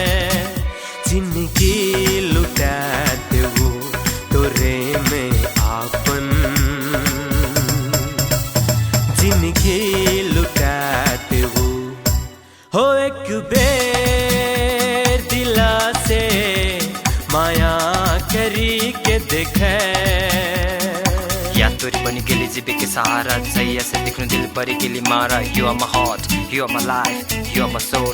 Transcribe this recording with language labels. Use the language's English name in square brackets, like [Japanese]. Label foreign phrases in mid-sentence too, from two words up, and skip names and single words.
[Sadri] जिंदगी लुटा देवो तोरे में आपन, जिंदगी लुटा देवो, हो एक बेर दिला से माया करी के देखे। या तोरी बनी गेली जीबी के सहारा, सही ऐसे दिखनु दिल परी गेली मारा। [English] You are my heart, you are my life, you are my soul.